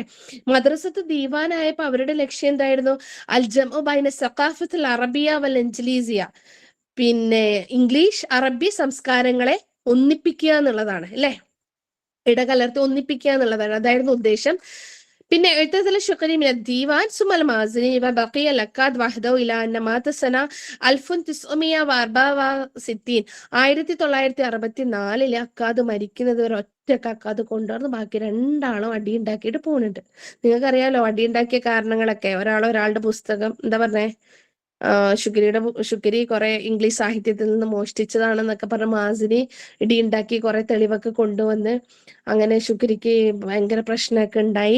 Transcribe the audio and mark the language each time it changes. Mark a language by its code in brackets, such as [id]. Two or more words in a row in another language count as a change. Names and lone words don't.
[ml] മദ്രസത്ത് ദീവാനായപ്പോ അവരുടെ ലക്ഷ്യം എന്തായിരുന്നു? [ar] الجمع بين الثقافة العربية والإنجليزية, [ml] പിന്നെ ഇംഗ്ലീഷ് അറബി സംസ്കാരങ്ങളെ ഒന്നിപ്പിക്കുക എന്നുള്ളതാണ് അല്ലെ, ഇടകലർത്തി ഒന്നിപ്പിക്കുക എന്നുള്ളതാണ്, അതായിരുന്നു ഉദ്ദേശം. [ar] പിന്നെ اعتزل الشقري من الديوان ثم المازني وبقي الأكاد وحده إلى أن مات سنة 1964. [ml] 1964 അക്കാദ് മരിക്കുന്നത് ഒരു ഒറ്റക്ക് അക്കാദ് കൊണ്ടുവന്ന് ബാക്കി 2 ആളും അടി ഉണ്ടാക്കിയിട്ട് പോകുന്നുണ്ട്. നിങ്ങൾക്കറിയാലോ അടി ഉണ്ടാക്കിയ കാരണങ്ങളൊക്കെ. ഒരാളുടെ പുസ്തകം എന്താ പറഞ്ഞേ, ശുക്രി കുറെ ഇംഗ്ലീഷ് സാഹിത്യത്തിൽ നിന്ന് മോഷ്ടിച്ചതാണെന്നൊക്കെ പറഞ്ഞ മാസിനി ഇടിയുണ്ടാക്കി കുറെ തെളിവൊക്കെ കൊണ്ടുവന്ന് അങ്ങനെ ശുക്രിക്ക് ഭയങ്കര പ്രശ്നമൊക്കെ ഉണ്ടായി.